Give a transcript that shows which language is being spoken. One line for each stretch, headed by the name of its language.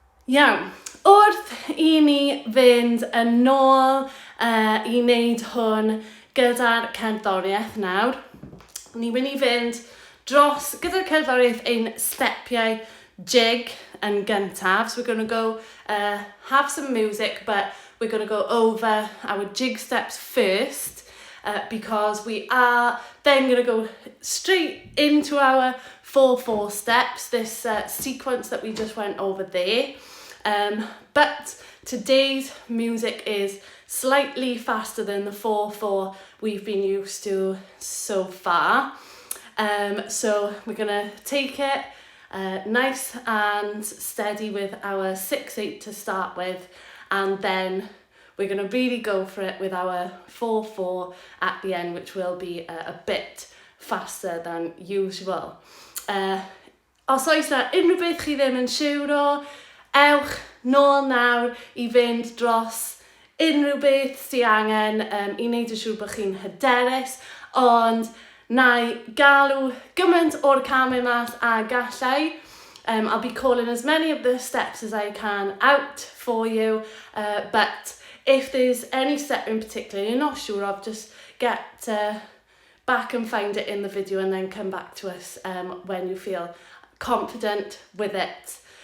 Welsh: Iawn, wrth i ni fynd yn ôl i wneud hwn gyda'r cerddoriaeth nawr, ni'n mynd i fynd dros gyda'r cerddoriaeth ein stepiau jig yn gyntaf.
English: So we're going to go have some music, but we're going to go over our jig steps first because we are then going to go straight into our 4/4 steps, this sequence that we just went over there. But today's music is slightly faster than the 4/4 we've been used to so far. So we're going to take it nice and steady with our 6/8 to start with, and then we're going to really go for it with our 4/4 at the end, which will be a bit faster than usual.
Welsh: Os oes na unrhyw beth chi ddim yn siŵr o, ewch nôl nawr i fynd dros unrhyw beth sy'n angen i wneud yn siŵr bod chi'n hyderus, ond na i galw gymaint o'r camau mas a gallai.
English: I'll be calling as many of the steps as I can out for you, but if there's any step in particular you're not sure of, just get back and find it in the video and then come back to us when you feel confident with it.